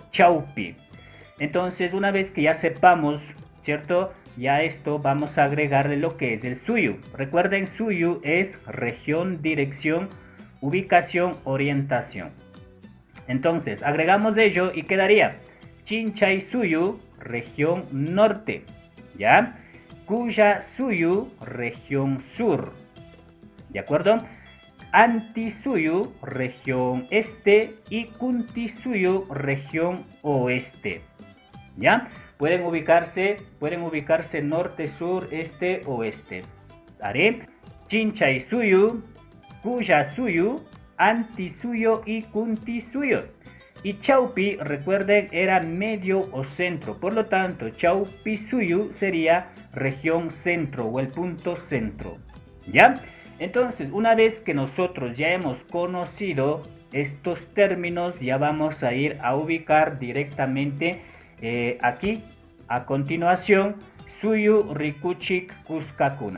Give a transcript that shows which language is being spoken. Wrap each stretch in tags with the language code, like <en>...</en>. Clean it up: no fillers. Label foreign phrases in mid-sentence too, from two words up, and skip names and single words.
<es>Chaupi. Entonces, una vez que ya sepamos, ¿cierto? Ya esto vamos a agregarle lo que es el Suyu. Recuerden, Suyu es región, dirección, ubicación, orientación. Entonces, agregamos ello y quedaría Chinchay Suyu, región norte. ¿Ya? Kuya Suyu, región sur. ¿De acuerdo? Anti Suyu, región este. Y Kunti Suyu, región oeste. ¿Ya? Pueden ubicarse norte, sur, este, oeste. Haré Chinchay Suyu, Kuya Suyu, Anti Suyu y Kunti Suyu. Y Chaupi, recuerden, era medio o centro. Por lo tanto, Chaupi Suyu sería región centro o el punto centro. ¿Ya? Entonces, una vez que nosotros ya hemos conocido estos términos, ya vamos a ir a ubicar directamente aquí, a continuación,</es> <qu>Suyu Rikuchik Kuskakuna.</qu>